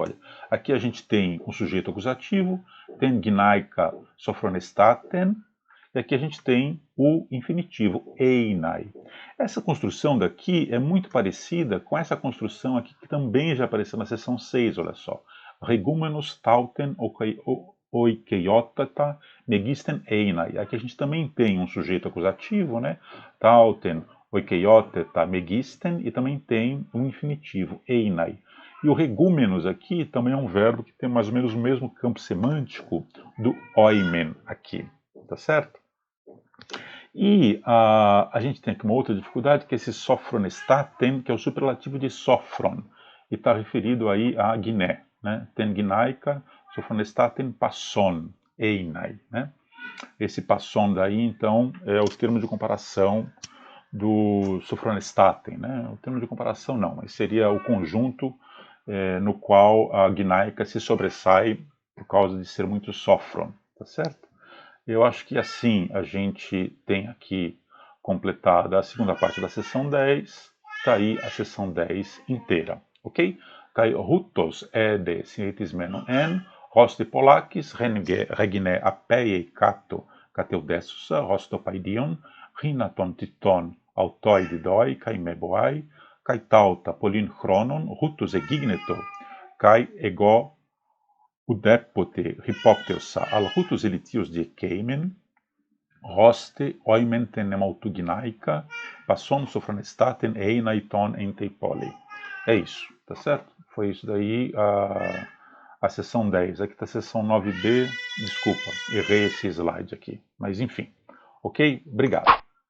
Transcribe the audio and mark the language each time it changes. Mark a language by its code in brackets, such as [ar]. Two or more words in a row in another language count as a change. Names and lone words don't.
[pt] Olha, aqui a gente tem um sujeito acusativo, tem [el] γυναῖκα σωφρονεστάτην, [pt] e aqui a gente tem o infinitivo, einai. Essa construção daqui é muito parecida com essa construção aqui que também já apareceu na seção 6, olha só. [el] ἡγούμενος ταύτην οἰκειότητα μεγίστην εἶναι. [pt] Aqui a gente também tem um sujeito acusativo, né? [el] ταύτην οἰκειότητα μεγίστην, [pt] e também tem um infinitivo, einai. E o regúmenos aqui também é um verbo que tem mais ou menos o mesmo campo semântico do oimen aqui, tá certo? E a gente tem aqui uma outra dificuldade, que é esse sofronestaten, que é o superlativo de sofron, e está referido aí a Guiné, né? [el] τὴν γυναῖκα σωφρονεστάτην πασῶν εἶναι, [pt] né? Esse passon daí, então, é o termo de comparação do sofronestaten, né? O termo de comparação não, mas seria o conjunto no qual a gnaica se sobressai por causa de ser muito sofron, tá certo? Eu acho que assim a gente tem aqui completada a segunda parte da sessão 10, está aí a sessão 10 inteira, ok? [el] καὶ οὕτως ἤδη συνειθισμένον ἦν, ὥστε πολλάκις ἡ γυνὴ ἀπῄει κάτω καθευδήσουσα, ὡς τὸ παιδίον, ἵνα τὸν τιτθὸν αὐτῷ διδῷ καὶ μὴ βοᾷ, καὶ ταῦτα πολὺν χρόνον, οὕτως ἐγίγνετο, καὶ ἐγὼ οὐδέποτε ὑπώπτευσα, ἀλλ' οὕτως ἠλιθίως διεκείμην, ὥστε ᾤμην τὴν ἐμαυτοῦ γυναῖκα, πασῶν σωφρονεστάτην εἶναι τῶν ἐν τῇ πόλει. [pt] É isso, tá certo? Foi isso daí a seção 10. Aqui está a seção 9b. Desculpa, errei esse slide aqui. Mas enfim. Ok? Obrigado.